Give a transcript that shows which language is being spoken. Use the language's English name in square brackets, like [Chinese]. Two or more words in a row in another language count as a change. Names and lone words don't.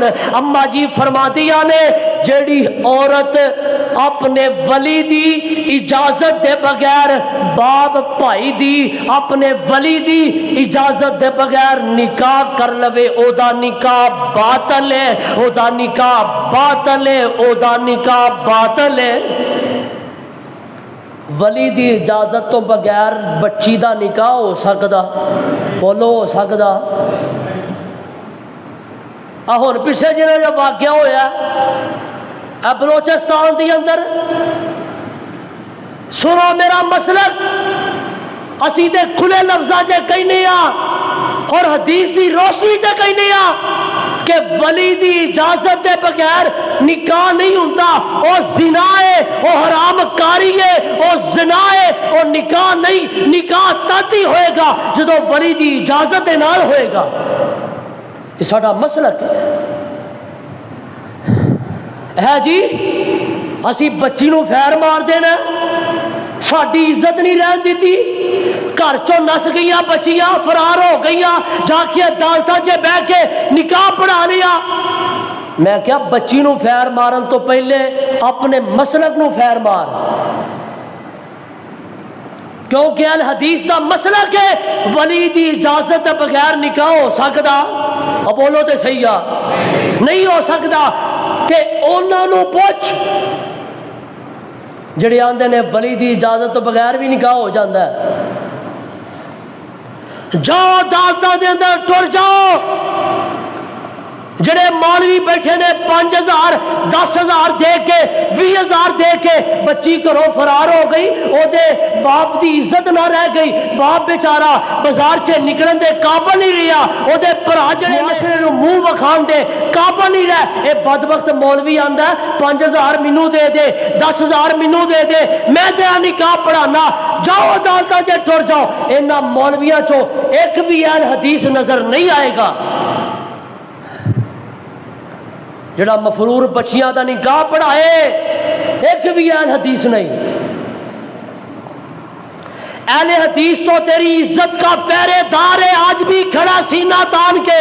[Punjabi] اما جی فرما دیا نے جیڑی عورت اپنے ولی دی اجازت دے بغیر باپ بھائی دی اپنے ولی دی اجازت دے بغیر نکاح کر لوے او دا نکاح باطل ہے او دا نکاح باطل ہے او دا نکاح باطل ہے. ولی دی اجازت تو بغیر بچی دا نکاح ہو سکدا؟ بولو ہو سکدا؟ ہن پیچھے جڑا واقعہ ہویا بلوچستان دی اندر سنو میرا مسلک اسی تے کھلے لفظاں چ کہنے اور حدیث دی روشنی چ کہنے کہ ولی دی اجازت دے بغیر نکاح نہیں ہوندا. او زنا ہے او حرام کاری ہے او زنا ہے او نکاح نہیں. نکاح تد ہی ہوئے گا جدو ولی دی اجازت دے نال ہوئے گا. یہ ساڈا مسلک ہے جی. اسی بچی نو فیر مار دینا ساڈی عزت نہیں رہن دیتی. گھر چوں نس گئیاں بچیاں فرار ہو گئیاں جا کے عدالتاں چ بیٹھ کے نکاح پڑھا لیا. میں کیا بچی نو فیر مارن تو پہلے اپنے مسلک نو فیر مار کیونکہ الحدیث دا مسلک ہے ولی دی اجازت دے بغیر نکاح ہو سکدا؟ اب بولو تے صحیح آ نہیں ہو سکدا. تے انہاں نو پوچھ جڑے آندے نے ولی دی اجازت تو بغیر بھی نکاح ہو جاندہ ہے. جاؤ عدالتاں دے اندر ٹر جاؤ. جڑے مولوی بیٹھے نے 5,000 10,000 دے کے 20,000 دے کے بچی گھروں فرار ہو گئی او دے باپ دی عزت نہ رہ گئی. باپ بیچارہ بازار چ نکلن دے قابل نہیں رہا. او دے بھرا جڑے مسئلے نو منہ وکھان دے قابل نہیں رہا. اے بدبخت مولوی آندا 5,000 مینوں دے دے 10,000 مینوں دے دے میں تیرا نکاح پڑھانا. جاؤ عدالتاں چ ٹر جاؤ. انہاں مولویاں چوں ایک بھی اہل حدیث نظر نہیں آئے گا جڑا مفرور بچیاں دا نکاح پڑھائے. ایک بھی اہل حدیث نہیں. اہل حدیث تو تیری عزت کا پہرے دار ہے آج بھی کھڑا سینہ تان کے.